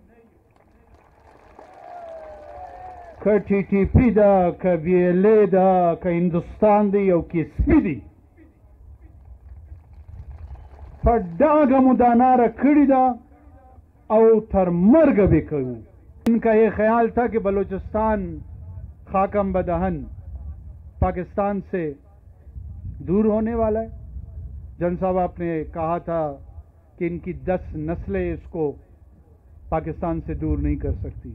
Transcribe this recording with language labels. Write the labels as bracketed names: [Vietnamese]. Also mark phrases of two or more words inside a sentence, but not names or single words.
[Pashto] که ټي ټي پي ده، که بیلې ده، که هندوستان دی او که سپي دی، په ډاګه مو دا ناره کړې ده او تر مرګه به کوو. [Urdu] ان کا یہ خیال تھا کہ بلوچستان خاکم بدہن پاکستان سے دور ہونے والا ہے. جن صاحب آپ نے کہا تھا کہ ان کی 10 نسلیں اس کو پاکستان سے دور نہیں کر سکتی.